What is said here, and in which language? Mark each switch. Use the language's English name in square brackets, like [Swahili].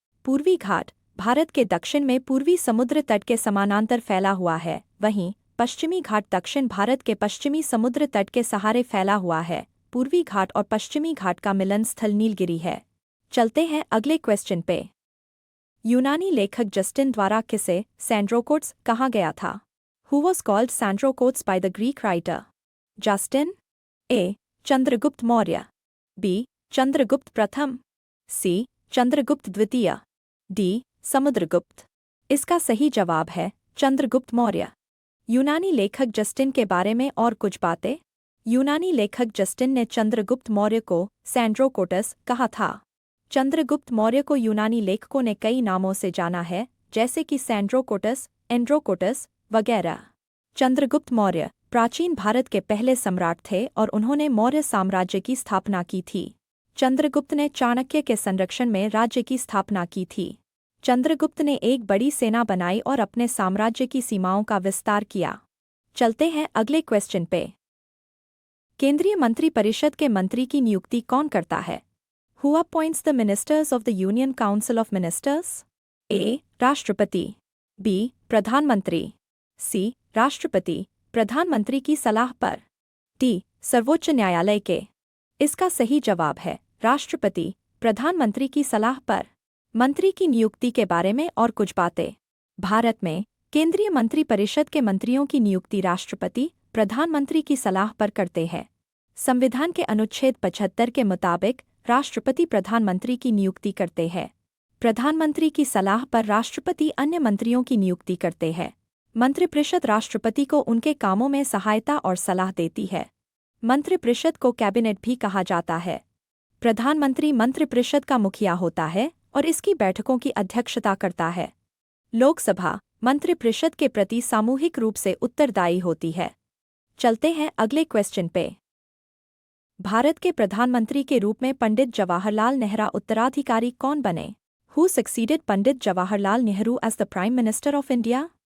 [Hindi] पूर्वी घाट भारत के दक्षिण में पूर्वी समुद्र तट के समानांतर फैला हुआ है। वहीं पश्चिमी घाट दक्षिण भारत के पश्चिमी समुद्र तट के सहारे फैला हुआ है। पूर्वी घाट और पश्चिमी घाट का मिलन स्थल नीलगिरी है। चलते हैं अगले क्वेश्चन पे। यूनानी लेखक जस्टिन द्वारा किसे सैंड्रोकोट्स कहा गया था? [English] Who was called Sandrocotes by the Greek writer? [Hindi] Justin? A. Chandragupta Maurya, B. Chandragupta प्रथम, C. चंद्रगुप्त द्वितीय, D. समुद्रगुप्त। इसका सही जवाब है चंद्रगुप्त मौर्य। यूनानी लेखक जस्टिन के बारे में और कुछ बातें। यूनानी लेखक जस्टिन ने चंद्रगुप्त मौर्य को सैंड्रोकोटस कहा था। चंद्रगुप्त मौर्य को यूनानी लेखकों ने कई नामों से जाना है, जैसे कि सैंड्रोकोटस, एंड्रोकोटस वगैरह। चंद्रगुप्त मौर्य प्राचीन भारत के पहले सम्राट थे और उन्होंने मौर्य साम्राज्य की स्थापना की थी। चंद्रगुप्त ने चाणक्य के संरक्षण में राज्य की स्थापना की थी। चंद्रगुप्त ने एक बड़ी सेना बनाई और अपने साम्राज्य की सीमाओं का विस्तार किया। चलते हैं अगले क्वेश्चन पे। केंद्रीय मंत्रिपरिषद के मंत्री की नियुक्ति कौन करता है? [English] Who appoints the ministers of the Union Council of Ministers? [Hindi] A. राष्ट्रपति, B. प्रधानमंत्री, C. राष्ट्रपति प्रधानमंत्री की सलाह पर, D. सर्वोच्च न्यायालय के। इसका सही जवाब है राष्ट्रपति प्रधानमंत्री की सलाह पर। मंत्री की नियुक्ति के बारे में और कुछ बातें। भारत में केंद्रीय मंत्रिपरिषद के मंत्रियों की नियुक्ति राष्ट्रपति प्रधानमंत्री की सलाह पर करते हैं। संविधान के अनुच्छेद 75 के मुताबिक राष्ट्रपति प्रधानमंत्री की नियुक्ति करते हैं। प्रधानमंत्री की सलाह पर राष्ट्रपति अन्य मंत्रियों की नियुक्ति करते हैं। मंत्रिपरिषद राष्ट्रपति को उनके कामों में सहायता और सलाह देती है। मंत्रिपरिषद को कैबिनेट भी कहा जाता है। प्रधानमंत्री मंत्रिपरिषद का मुखिया होता है और इसकी बैठकों की अध्यक्षता करता है। लोकसभा मंत्रिपरिषद के प्रति सामूहिक रूप से उत्तरदायी होती है। चलते हैं अगले क्वेश्चन पे। भारत के प्रधानमंत्री के रूप में पंडित जवाहरलाल नेहरू उत्तराधिकारी कौन बने? [English] Who succeeded Pandit Jawaharlal Nehru as the Prime Minister of India?